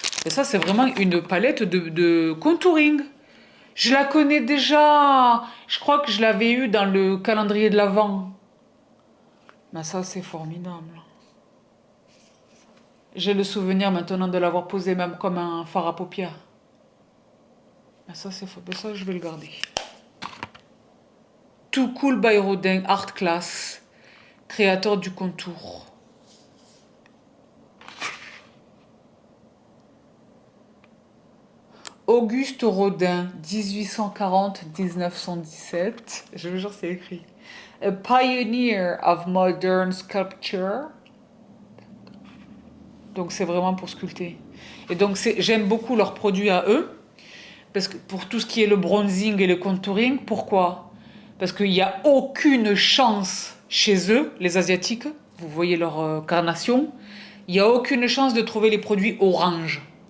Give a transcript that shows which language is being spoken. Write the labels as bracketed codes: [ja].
[fr] Et ça, c'est vraiment une palette de contouring. Je la connais déjà. Je crois que je l'avais eu dans le calendrier de l'Avent. Mais ça, c'est formidable. J'ai le souvenir maintenant de l'avoir posé même comme un fard à paupières. Mais ça, c'est faux. Ça, je vais le garder. Too Cool by Rodin Art Class. Créateur du contour. Auguste Rodin, 1840-1917. Je vous jure, c'est écrit. [en] A pioneer of modern sculpture. [fr] Donc, c'est vraiment pour sculpter. Et donc, j'aime beaucoup leurs produits à eux. Parce que pour tout ce qui est le bronzing et le contouring, pourquoi? Parce qu'il n'y a aucune chance chez eux, les Asiatiques, vous voyez leur carnation, il n'y a aucune chance de trouver les produits orange.